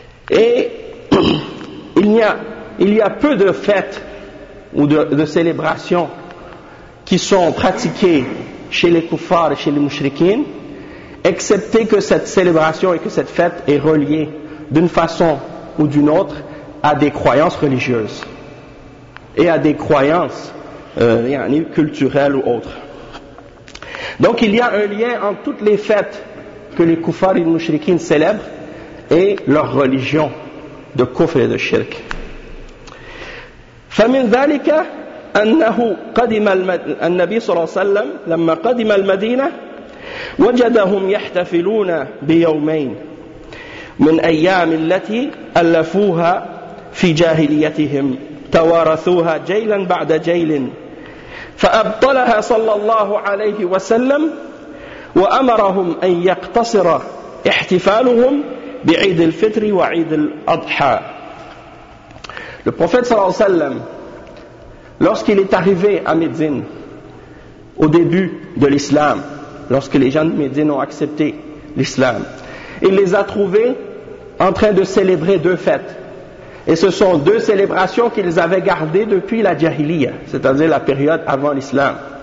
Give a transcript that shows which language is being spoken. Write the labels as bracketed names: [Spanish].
[French] Et il y a peu de fêtes ou de célébrations qui sont pratiquées chez les kuffars et chez les mushrikines, excepté que cette célébration et que cette fête est reliée d'une façon ou d'une autre à des croyances religieuses et à des croyances culturel ou autre. Donc il y a un lien entre toutes les fêtes que les kuffars et les mushrikines célèbrent et leur religion de kufr et de shirk. [Arabic] فمن ذلك انه قدم النبي صلى الله عليه وسلم لما قدم المدينه وجدهم يحتفلون بيومين من ايام التي الفوها في جاهليتهم توارثوها جيلا بعد جيل فأبطلها صلى الله عليه وسلم وأمرهم أن يقتصر احتفالهم بعيد الفطر وعيد الأضحى. [French] Le prophète صلى الله عليه وسلم, lorsqu'il est arrivé à Médine au début de l'islam, lorsque les gens de Médine ont accepté l'islam, il les a trouvés en train de célébrer deux fêtes. Et ce sont deux célébrations qu'ils avaient gardées depuis la Jahiliya, c'est-à-dire la période avant l'islam.